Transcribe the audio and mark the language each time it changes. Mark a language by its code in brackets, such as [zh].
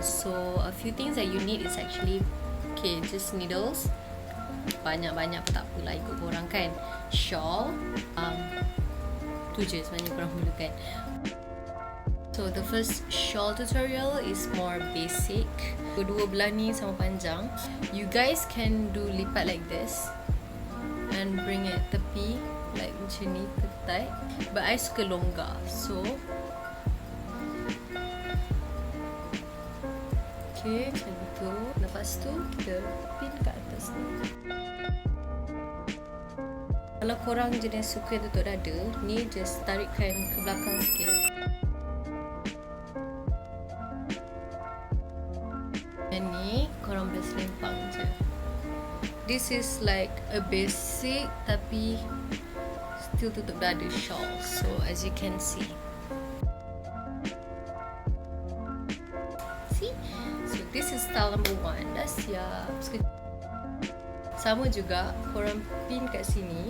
[en] So a few things that you need is actually just needles. [ms] Banyak-banyak pun tak apalah, ikut korang kan. Shawl, tu je sebenarnya korang perlukan. [en] So the first shawl tutorial is more basic. [ms] Kedua belah ni sama panjang. [en] You guys can do [ms] lipat [en] like this and bring it [ms] tepi [en] like [ms] macam ni, ketat. [en] But I [ms] suka longgar. So macam tu. Lepas tu kita pin kat atas ni. Kalau korang jenis suka tutup dada, ni just tarikkan ke belakang sikit. Dan ni korang boleh selempang je. [en] This is like a basic [ms] tapi [en] still [ms] tutup dada [en] shawl. So as you can see. So this is style number 1. [ms] Dah siap. Sama juga korang pin kat sini.